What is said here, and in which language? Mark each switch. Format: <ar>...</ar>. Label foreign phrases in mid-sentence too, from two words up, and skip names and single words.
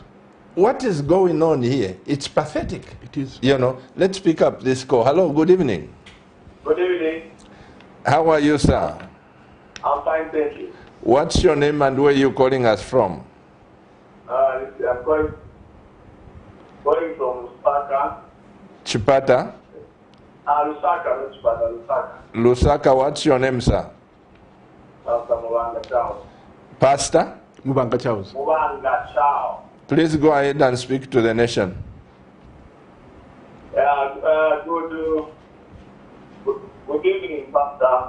<en>What is going on here? It's pathetic. It is. You know, let's pick up this call. Hello, good evening. Good evening. How are you, sir? I'm fine, thank you. What's your name and where are you calling us from? I'm calling from Lusaka. Chipata? Lusaka, not Chipata, Lusaka. Lusaka, what's your name, sir? Pastor Mubanga Chao. Pastor? Mubanga Charles. Mubanga Chao. Please go ahead and speak to the nation. Good evening, Pastor.</en>